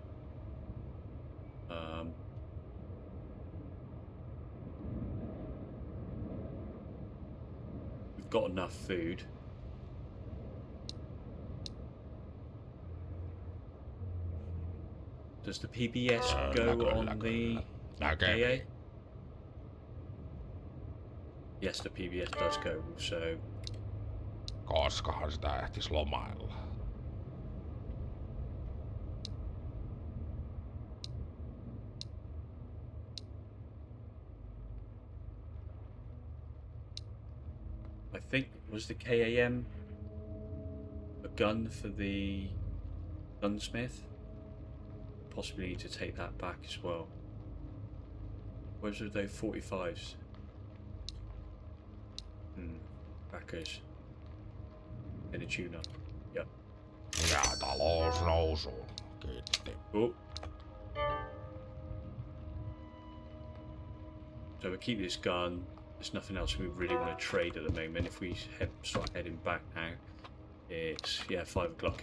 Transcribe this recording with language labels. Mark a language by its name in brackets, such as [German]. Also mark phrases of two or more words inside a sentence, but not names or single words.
[English] We've got enough food. Does the PBS go on the AA? Yes, the PBS does go, so... [Finnish] Koskahan sitä ehtis lomailla? [English] I think, was the KAM a gun for the gunsmith? Possibly need to take that back as well. Where's those 45s? Backers. And a tuner. Yep. [Finnish] Ja talous nousuun. Kiitti. [English] Oh. So we keep this gun. There's nothing else we really want to trade at the moment. If we start heading back now, it's 5 o'clock.